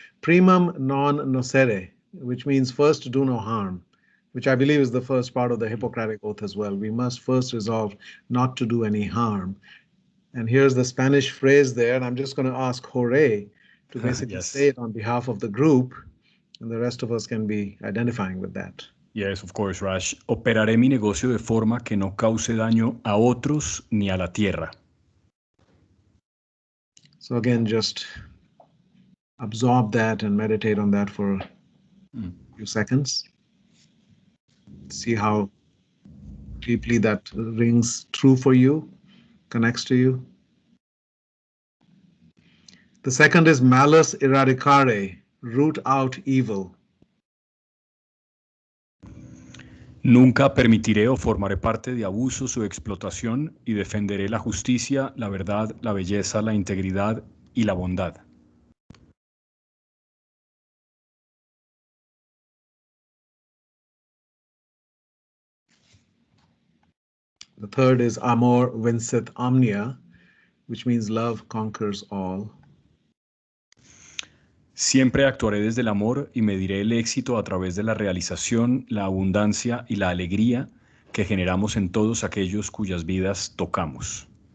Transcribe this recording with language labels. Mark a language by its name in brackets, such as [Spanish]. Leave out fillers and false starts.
[Latin] Primum non nocere, [English] which means first to do no harm, which I believe is the first part of the Hippocratic Oath as well. We must first resolve not to do any harm. And here's the Spanish phrase there, and I'm just going to ask Jorge to basically Yes. say it on behalf of the group, and the rest of us can be identifying with that. Yes, of course, Raj. [Spanish] Operaré mi negocio de forma que no cause daño a otros ni a la tierra. [English] So again, just absorb that and meditate on that for a few seconds. See how deeply that rings true for you, connects to you. The second is [Latin] malus eradicare, [English] root out evil. [Spanish] Nunca permitiré o formaré parte de abusos o explotación y defenderé la justicia, la verdad, la belleza, la integridad y la bondad. [English] The third is [Latin] amor vincit omnia, [English] which means love conquers all. [Spanish] Siempre actuaré desde el amor y mediré el éxito a través de la realización, la abundancia y la alegría que generamos en todos aquellos cuyas vidas tocamos.